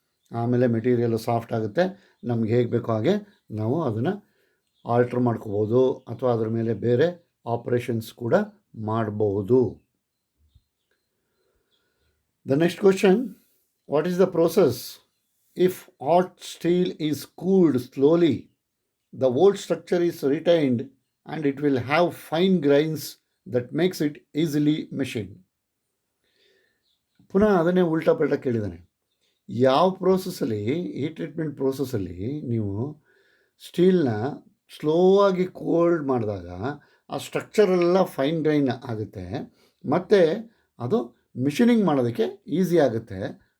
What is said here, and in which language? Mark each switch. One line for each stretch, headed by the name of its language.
Kannada: ಆಮೇಲೆ material soft ಆಗುತ್ತೆ. ನಮ್ಗೆ ಹೇಗೆ ಬೇಕೋ ಹಾಗೆ ನಾವು ಅದನ್ನು ಆಲ್ಟ್ರ್ ಮಾಡ್ಕೋಬೋದು ಅಥವಾ ಅದ್ರ ಮೇಲೆ ಬೇರೆ ಆಪ್ರೇಷನ್ಸ್ ಕೂಡ ಮಾಡಬಹುದು.
English: The next question, what is the process if hot steel is cooled slowly? The old structure is retained and it will have fine grains that makes it easily machined.
Kannada: ಪುನಃ ಅದನ್ನೇ ಉಲ್ಟಾ ಪಲ್ಟಾ ಕೇಳಿದ್ದಾನೆ. ಯಾವ ಪ್ರೋಸೆಸ್ಸಲ್ಲಿ, ಈ ಟ್ರೀಟ್ಮೆಂಟ್ ಪ್ರೋಸೆಸ್ಸಲ್ಲಿ ನೀವು ಸ್ಟೀಲ್ನ slow ಆಗಿ cold ಮಾಡಿದಾಗ ಆ ಸ್ಟ್ರಕ್ಚರೆಲ್ಲ fine grain ಆಗುತ್ತೆ ಮತ್ತು ಅದು ಮಿಷಿನಿಂಗ್ ಮಾಡೋದಕ್ಕೆ ಈಸಿ ಆಗುತ್ತೆ.